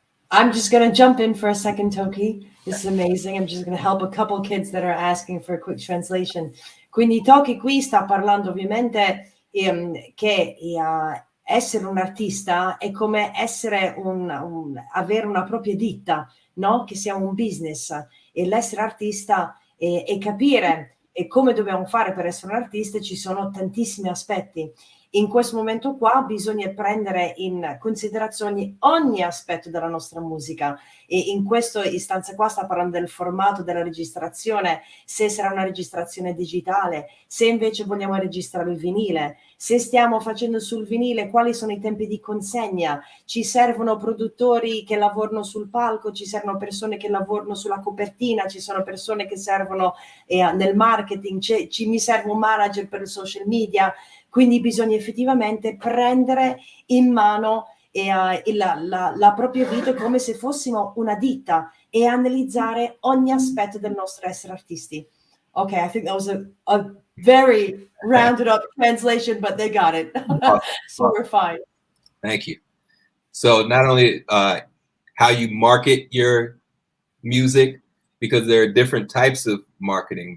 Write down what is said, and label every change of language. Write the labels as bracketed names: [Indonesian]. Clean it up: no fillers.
[English] I'm just going to jump in for a second, 𝗬𝗃𝗃. This is amazing. I'm just going to help a couple kids that are asking for a quick translation. [Italian] Quindi 𝗬𝗃𝗃 qui sta parlando ovviamente che essere un artista è come essere avere una propria ditta, no? Che sia un business, e l'essere artista e capire come dobbiamo fare per essere un artista. Ci sono tantissimi aspetti. In questo momento qua bisogna prendere in considerazione ogni aspetto della nostra musica, e in questa istanza qua sta parlando del formato della registrazione, se sarà una registrazione digitale, se invece vogliamo registrare il vinile, se stiamo facendo sul vinile quali sono i tempi di consegna, ci servono produttori che lavorano sul palco, ci servono persone che lavorano sulla copertina, ci sono persone che servono nel marketing, mi serve un manager per il social media. Quindi bisogna effettivamente prendere in mano la propria vita come se fossimo una ditta e analizzare ogni aspetto del nostro essere artisti. [English] Okay, I think that was a very rounded up translation, but they got it. So we're fine. Thank you. So not only how you market your music, because there are different types of marketing.